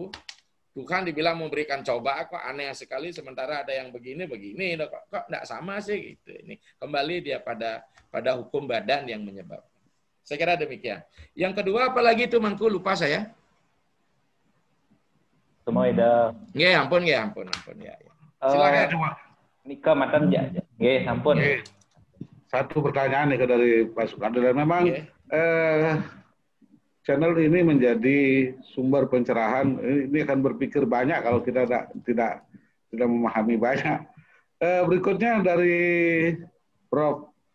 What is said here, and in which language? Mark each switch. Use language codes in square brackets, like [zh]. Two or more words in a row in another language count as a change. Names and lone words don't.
[id] Tuhan dibilang memberikan cobaan, kok aneh sekali, sementara ada yang begini, kok enggak sama sih gitu. Ini kembali dia pada hukum badan yang menyebabkan. Saya kira demikian. Yang kedua apalagi itu Mangku, lupa saya. Semua ada. [ban] Nggih, ampun ya. Silakan. Nika matan ya. Nggih, ampun. [id] Satu pertanyaan nih dari Pak Sukado. Memang channel ini menjadi sumber pencerahan. Ini akan berpikir banyak kalau kita tidak memahami banyak. Berikutnya dari Prof.